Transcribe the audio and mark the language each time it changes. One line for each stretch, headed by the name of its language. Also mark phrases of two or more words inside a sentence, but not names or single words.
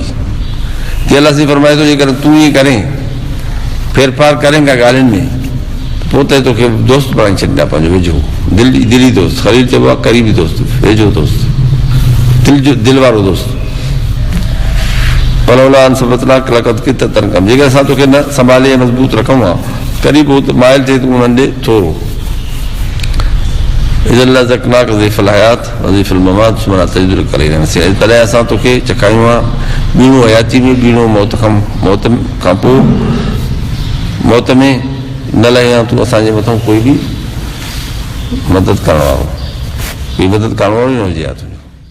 Sindhi: ते अलाह से फरमाए थो, जेकर तूं ईअं करें, फेर फार करें का ॻाल्हियुनि में, पोइ त तोखे दोस्त बणाए छॾींदा, पंहिंजो वेझो दिली दोस्त। ख़लील चइबो आहे क़रीबी दोस्त, वेझो दोस्त, दिलि वारो दोस्त।
Arabic: ولولا أن ثبتناك لقد كدت تركن,
Sindhi: जेकर असां तोखे न संभाले मज़बूत रखूं आहे, क़रीब हो त माइल थिए तूं उन्हनि ॾे थोरो।
Arabic: إذا لأذقناك ضعف الحياة وضعف الممات ثم لا تجد لك علينا نصيرا,
Sindhi: तॾहिं असां तोखे चकायूं आहे ॿीणो हयाती में, ॿीणो मौत खां पोइ। मौत में न लहे तूं असांजे मथां कोई बि मदद करण वारो, कोई मदद करण वारो ई न हुजे।